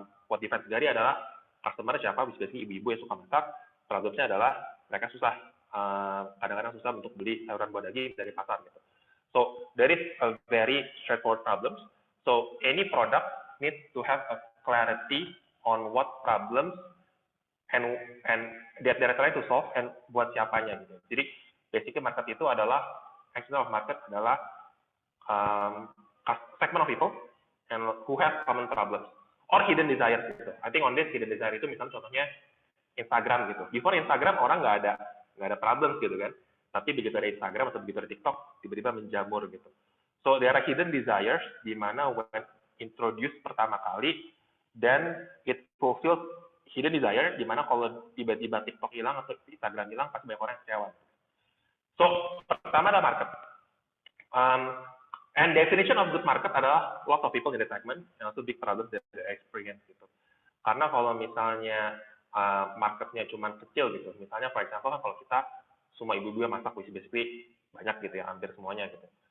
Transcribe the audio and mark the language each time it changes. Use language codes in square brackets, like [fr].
[en] What defines [id] Segari adalah customer siapa, bisa ibu-ibu yang suka masak. Problemnya adalah mereka susah, kadang-kadang susah untuk beli sayuran buah daging dari pasar gitu. [en] So there is a very straightforward problems. So any product needs to have a clarity on what problems and that they're trying to solve and [id] buat siapanya gitu. [en] Jadi basically market [id] itu adalah [en] external of market adalah segment of people and who have common problems or hidden desires gitu. I think on this hidden desire [id] itu misalnya contohnya [en] Instagram gitu. [id] Before Instagram orang nggak ada problems gitu kan. Tapi begitu ada Instagram atau begitu ada TikTok tiba-tiba menjamur gitu. [en] So there are hidden desires [id] di mana [en] when introduced [id] pertama kali [en] then it fulfills hidden desire [id] di mana kalau tiba-tiba TikTok hilang atau Instagram hilang pasti banyak orang kecewa. So pertama ada market. [en] And definition of good market adalah lots of people in the segment and also big problems that they experience gitu. [id] Karena kalau misalnya marketnya cuma kecil gitu, misalnya [en] for example [id] kan kalau kita semua ibu-ibu yang masak basically banyak gitu ya, hampir semuanya gitu.